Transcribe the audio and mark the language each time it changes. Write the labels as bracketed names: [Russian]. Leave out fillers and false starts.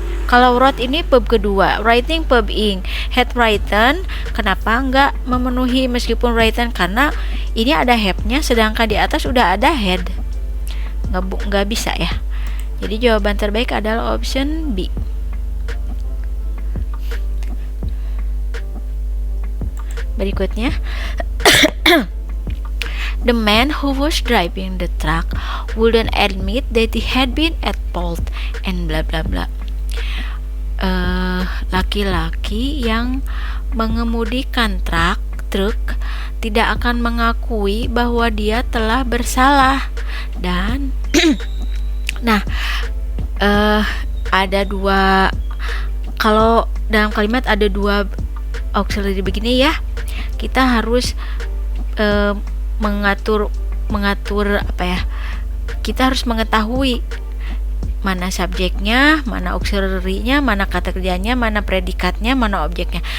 [Indonesian] Kalau wrote ini verb kedua, writing verb ing, had written, kenapa enggak memenuhi meskipun written? Karena ini ada have-nya, sedangkan di atas udah ada had. Nggak bisa ya. Jadi jawaban terbaik adalah option B. Berikutnya, [English] the man who was driving the truck wouldn't admit that he had been at fault and bla bla bla. [Indonesian] Laki-laki yang mengemudikan truk tidak akan mengakui bahwa dia telah bersalah. Dan nah, ada dua, kalau dalam kalimat ada dua auxiliary begini ya, kita harus mengatur apa ya, kita harus mengetahui mana subjeknya, mana auxiliary-nya, mana kata kerjanya, mana predikatnya, mana objeknya.